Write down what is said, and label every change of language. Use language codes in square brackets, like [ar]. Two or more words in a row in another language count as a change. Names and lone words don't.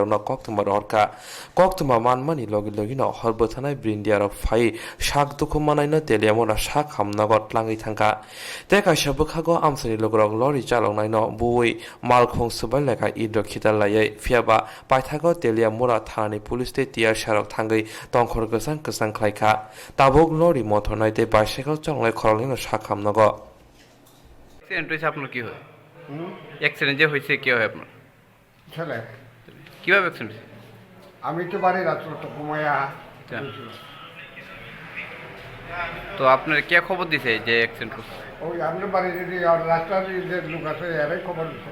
[trp] no koktuma rorka koktuma manmani logi logi no horbo thanai brindiaro phai shak dukhu manai no teliamo na shak hamnagot langai thangka te kaisa bukhago amsani logrok lori chalongnai no bui malkhong subai leka idro khital layai fiaba paithago teliamo ra thani police te tiar sharok thangai tongkhor gesang gesang khlaika tabok lori mothornai te bicycle chalongnai khorolino shak hamnago [bn] অ্যাক্সিডেন্ট হয়েছে আপনার কি হয় অ্যাক্সিডেন্ট যে হয়েছে কি হয় আপনার ছেলে কিভাবে অ্যাক্সিডেন্ট হয়েছে আমি তো বাড়ি রাত্র তো ঘুমাইয়া তো আপনার কে খবর দিছে যে অ্যাক্সিডেন্ট করছে ওই আমাদের বাড়ির রাস্তার যে লোক আছে এরাই খবর দিচ্ছে